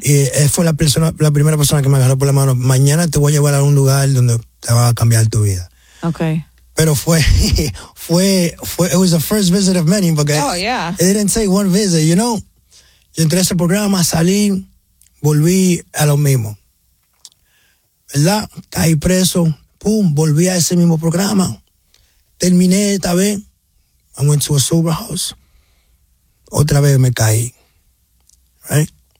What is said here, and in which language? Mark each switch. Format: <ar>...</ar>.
<es>Y fue la primera persona que me agarró por la mano. Mañana te voy a llevar a un lugar donde te va a cambiar tu vida.</es> <en>Okay.</en> <es>Pero fue,</es> <en>it was the first visit of many, because oh, yeah. It didn't take one visit, you know?</en> <es>Yo entré a ese programa, salí, volví a lo mismo. ¿Verdad? Caí preso, pum, volví a ese mismo programa. Terminé esta vez,</es> <en>I went to a sober house.</en> <es>Otra vez me caí. Right?</es>